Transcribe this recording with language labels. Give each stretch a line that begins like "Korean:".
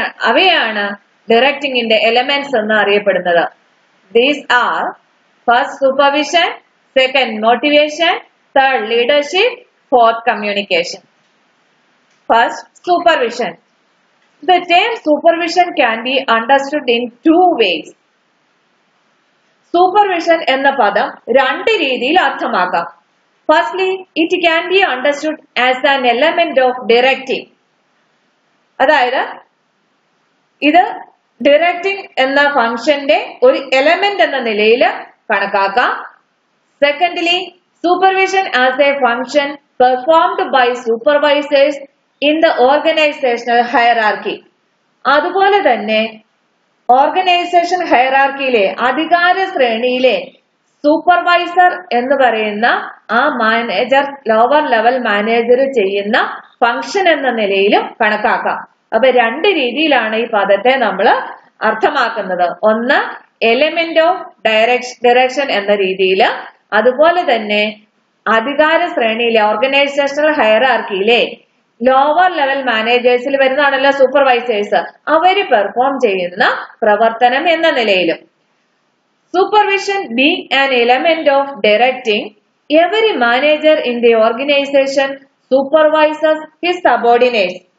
Malayalam: അവയാണ് ഡിറക്റ്റിംഗിന്റെ എലമെന്റ്സ് എന്ന് അറിയപ്പെടുന്നത്.
English: These are first supervision, second motivation, third leadership, fourth communication. First, supervision. The term supervision can be understood in 2 ways.
Malayalam: Supervision എന്ന പദം 2 രീതിയിൽ അർത്ഥമാക്കാം.
English: Firstly, it can be understood as an element of directing.
Malayalam: അതായത് ഇത് directing എന്ന ഫംഗ്ഷന്റെ ഒരു element എന്ന നിലയിൽ കണക്കാക്കാം.
English: Secondly, supervision as a function performed by supervisors in the organizational hierarchy.
Malayalam: അതുപോലെ തന്നെ ഓർഗനൈസേഷൻ ഹയറാർക്കിയിലെ അധികാര ശ്രേണിയിലെ സൂപ്പർവൈസർ എന്ന് പറയുന്ന ആ മാനേജർ, ലോവർ ലെവൽ മാനേജർ ചെയ്യുന്ന ഫംഗ്ഷൻ എന്ന നിലയിലും കണക്കാക്കാം. അപ്പൊ 2 രീതിയിലാണ് ഈ പദത്തെ നമ്മൾ അർത്ഥമാക്കുന്നത്. ഒന്ന് എലിമെന്റ് ഓഫ് ഡയറക്ഷൻ എന്ന രീതിയിൽ, അതുപോലെ തന്നെ അധികാര ശ്രേണിയിലെ ഓർഗനൈസേഷണൽ ഹയറാർക്കിയിലെ ലോവർ ലെവൽ മാനേജേഴ്സിൽ വരുന്നതാണല്ലോ സൂപ്പർവൈസേഴ്സ്, അവര് പെർഫോം ചെയ്യുന്ന പ്രവർത്തനം എന്ന നിലയിലും.
English: Supervision being an element of directing, every manager in the organization supervises his subordinates.